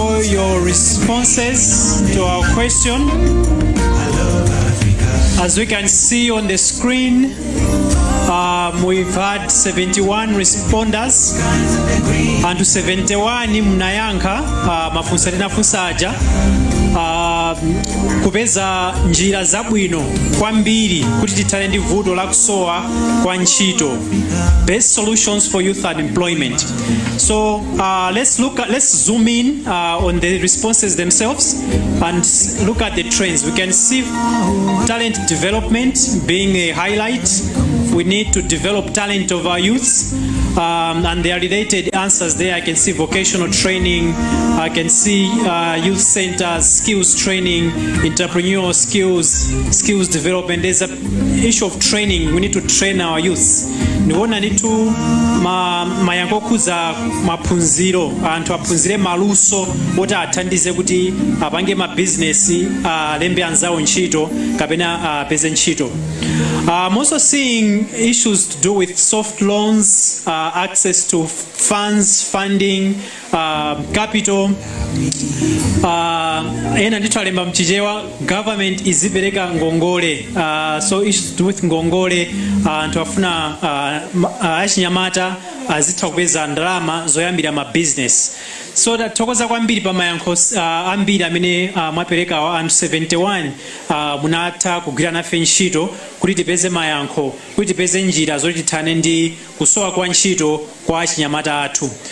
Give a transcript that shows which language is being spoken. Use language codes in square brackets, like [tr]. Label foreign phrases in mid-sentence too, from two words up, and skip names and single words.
[en] your responses to our question. As we can see on the screen, we've had 71 responders and to [ny] 71 mnayankha mafunso tinafunsa aja kupeza njira zabwino kwambiri kuti tithane ndi vuto la kusowa kwa ntchito, [en] best solutions for youth unemployment. So let's zoom in on the responses themselves and look at the trends. We can see talent development being a highlight. We need to develop talent of our youths, and there are related answers there. I can see vocational training, I can see youth centers, skills training, entrepreneurial skills development. There's an issue of training. We need to train our youths. [ny] Niwona nitu mayankho kuza maphunziro anthu aphunzire maluso oti athandize kuti apange ma business alembe anzawo ntchito kapena apeze ntchito. [en] I'm also seeing issues to do with soft loans, access to funding, capital. [ny] Ena ndithu alemba mchichewa government izipereka ngongole, [en] so issues to do with [ny] ngongole, anthu afuna achinyamata azitha kupeza ndalama zoyambira ma business. So tathokoza kwambiri pa mayankho ambiri amene mwapereka anthu 71 munatha kugwira nafe ntchito kuti tipeze mayankho, kuti tipeze njira zoti tithane ndi kusowa kwa ntchito kwa achinyamata athu.